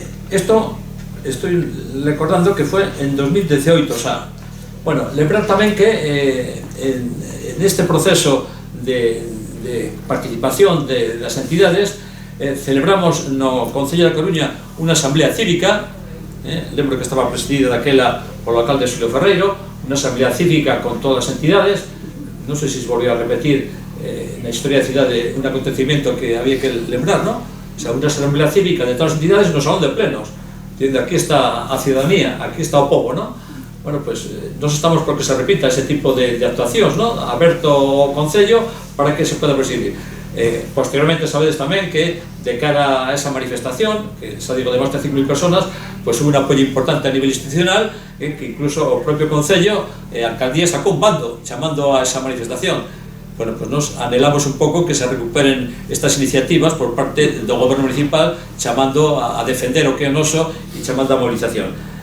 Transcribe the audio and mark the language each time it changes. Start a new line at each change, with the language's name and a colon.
Spanish: Esto estoy recordando que fue en 2018 xa.
Galician: Bueno, lembrar tamén que
Spanish: en este proceso de participación de las entidades celebramos
Galician: no Concello da Coruña unha asamblea cívica, lembro que estaba presidida daquela polo alcalde Xulio Ferreiro, unha asamblea cívica con todas as entidades. Non sei se
Spanish: se volvió a repetir
Galician: na historia da cidade un acontecimiento que había que lembrar, ¿no? O sea, unha asamblea cívica de todas as entidades no salón de plenos, diciendo aquí está a ciudadanía, aquí está o povo, ¿no? Bueno,
Spanish: pues nos estamos por que se repita ese tipo de
Galician: actuacións, ¿no? Aberto o Concello
Spanish: para que se pueda presidir.
Galician: Posteriormente sabedes tamén que de cara a esa manifestación, que xa digo de máis de 5.000 personas, pois hubo un apoio importante a nivel institucional, que incluso o propio Concello e a Alcaldía sacou un bando chamando a esa manifestación. Bueno, pois nos anhelamos un pouco que se recuperen estas iniciativas por parte do Goberno Municipal, chamando a defender o que é noso e chamando a movilización.